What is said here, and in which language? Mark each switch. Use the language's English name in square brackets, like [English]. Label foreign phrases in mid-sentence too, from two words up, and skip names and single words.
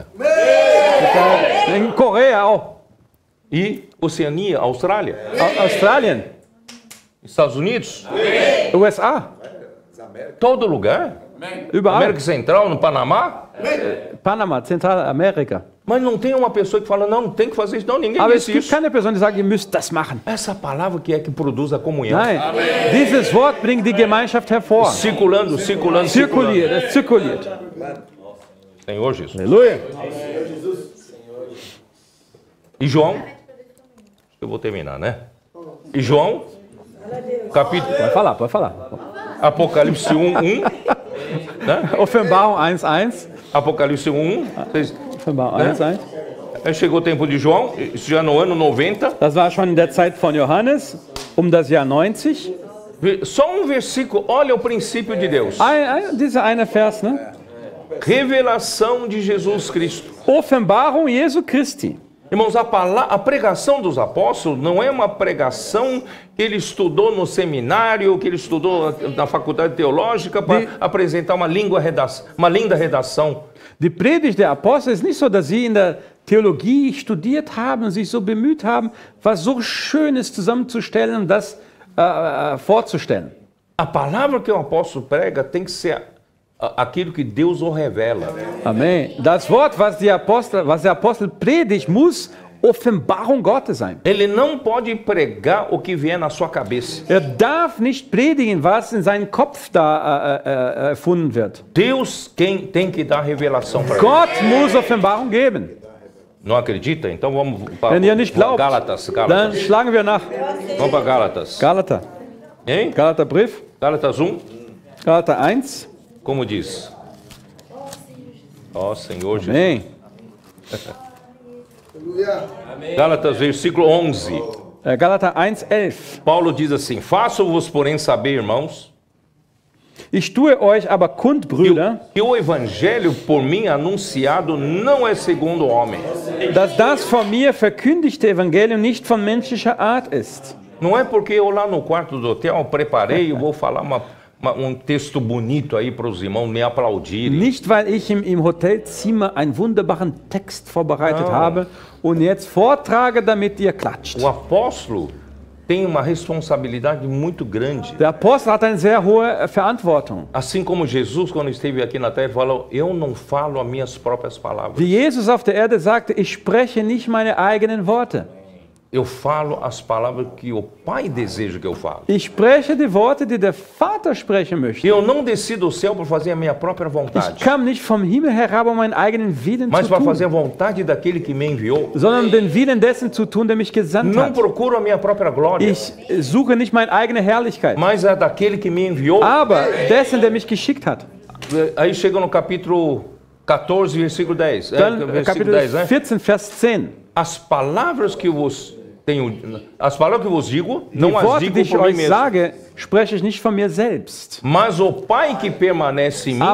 [German] In Korea auch. [Portuguese] E Oceania, Austrália, [German] Australien, [Portuguese] Estados Unidos, [German] USA, [Portuguese] todo lugar. [German] überall. [Portuguese] América Central, no Panamá. [German] Panama, Zentralamerika. [Portuguese] Mas não tem uma pessoa que fala, não, tem que fazer isso. Não, ninguém [German] Aber es [Portuguese] disse [German] gibt [Portuguese] isso. [German] keine Person, die sagt, ihr müsst das machen. [Portuguese] Essa palavra que é que produz a comunhão. [German] Nein, dieses Wort bringt die Gemeinschaft hervor. [Portuguese] Circulando. [German] Zirkuliert, es zirkuliert. [Portuguese] Senhor Jesus. [German] Halleluja. [Portuguese] E João, eu vou terminar, né? E João, capítulo, Pode falar. Apocalipse 1:1, né? [German] Offenbarung 1,1. [Portuguese] Apocalipse 1:1, vocês, [German] Offenbarung [Portuguese] Né? [German] 1,1. [Portuguese] Aí chegou o tempo de João, isso já no ano 90. [German] Das war schon in der Zeit von Johannes, um das Jahr 90. [Portuguese] Só um versículo, olha o princípio de Deus. [German] Dieser eine Vers, ne? [Portuguese] Revelação de Jesus Cristo. [German] Offenbarung Jesu Christi. [Portuguese] Irmãos, a pregação dos apóstolos não é uma pregação que ele estudou no seminário, que ele estudou na faculdade teológica para apresentar uma linda redação. [German] Die Predigt der Apostel ist nicht so, dass sie in der Theologie studiert haben und sich so bemüht haben, was so Schönes zusammenzustellen und das vorzustellen. [Portuguese] A palavra que o apóstolo prega tem que ser aquilo que Deus o revela. [German] Amen. Das Wort, was der Apostel predigt, muss Offenbarung Gottes sein. [Portuguese] Ele não pode pregar o que vier na sua cabeça. [German] Darf nicht predigen, was in seinem Kopf da erfunden wird. [Portuguese] Deus quem tem que dar revelação para ele. [German] Gott muss Offenbarung geben. [Portuguese] Não acredita? Então vamos para [German] Wenn ihr nicht glaubt, [Portuguese] Gálatas. [German] dann schlagen wir nach. [Portuguese] Vamos para Gálatas. [German] Galater. [Portuguese] Hein? [German] Galaterbrief. [Portuguese] Gálatas 1. [German] Galater 1. [Portuguese] Como diz? Ó Senhor Jesus. Amém. Gálatas, versículo 11. [German] Galater 1,11. [Portuguese] Paulo diz assim: Faço-vos, porém, saber, irmãos, [German] Ich tue euch aber kund, Brüder, [Portuguese] que o evangelho por mim anunciado não é segundo o homem. [German] dass das von mir verkündigte Evangelium nicht von menschlicher Art ist. [Portuguese] Não é porque eu lá no quarto do hotel preparei e vou falar um texto bonito aí para os irmãos me aplaudirem. [German] Nicht, weil ich im Hotelzimmer einen wunderbaren Text vorbereitet habe und jetzt vortrage, damit ihr klatscht. [Portuguese] O apóstolo tem uma responsabilidade muito grande. [German] Der Apostel hat eine sehr hohe Verantwortung. [Portuguese] Assim como Jesus, quando esteve aqui na terra, falou: Eu não falo as minhas próprias palavras. [German] Wie Jesus auf der Erde sagte, ich spreche nicht meine eigenen Worte. [Portuguese] Eu falo as palavras que o Pai deseja que eu fale. [German] Ich spreche die Worte, die der Vater sprechen möchte. [Portuguese] Eu não desci do céu para fazer a minha própria vontade, [German] Ich kam nicht vom Himmel herab, um meinen eigenen Willen [Portuguese] mas [German] zu [Portuguese] para fazer a [German] tun, [Portuguese] vontade daquele que me enviou. [German] sondern den Willen dessen zu tun, der mich gesandt [Portuguese] Não [German] hat. [Portuguese] procuro a minha própria glória, [German] Ich suche nicht meine eigene Herrlichkeit, [Portuguese] mas a daquele que me enviou. [German] aber dessen, der mich geschickt hat. [Portuguese] Aí chega no capítulo 14, versículo 10. [German] Dann [Portuguese] Versículo [German] Kapitel [Portuguese] 10, né? [German] 14, Vers 10. [Portuguese] As palavras que vos digo, [German] Die [Portuguese] não as [German] Worte, die [Portuguese] digo [German] ich [Portuguese] por mim [German] euch [Portuguese] mesmo. [German] sage, spreche ich nicht von mir selbst. [Portuguese] Mas o Pai que permanece em mim